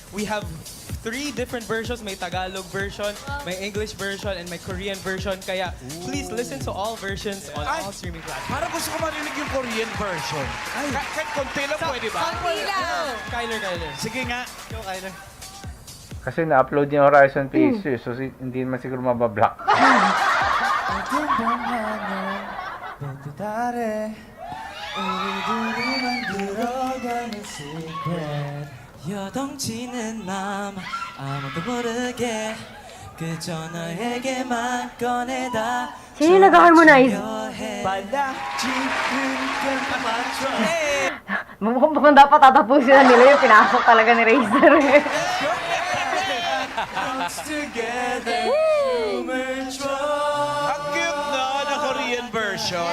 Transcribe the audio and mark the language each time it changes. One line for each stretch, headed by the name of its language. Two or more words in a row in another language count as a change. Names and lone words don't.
English: We have 3 different versions.
Filipino: May
English: Tagalog version,
Filipino: may
English: English version, and
Filipino: may
English: Korean version. Kaya please listen to all versions on all streaming platforms.
Filipino: Parang gusto ko marinig yung
English: Korean version.
Filipino: Kahit konti lang pwede ba? Kyler. Sige nga. Go, Kyler. Kasi na-upload yung Horizon PSU, so hindi naman siguro mabablock.
Korean: 여동치는 맘 아무도 모르게 그저 너에게만 꺼내다
Filipino: Sino nag-harmonize? Mukhang dapat tatapusin na nila yung pinasok talaga ni Razer. Ang cute na
English: Korean version.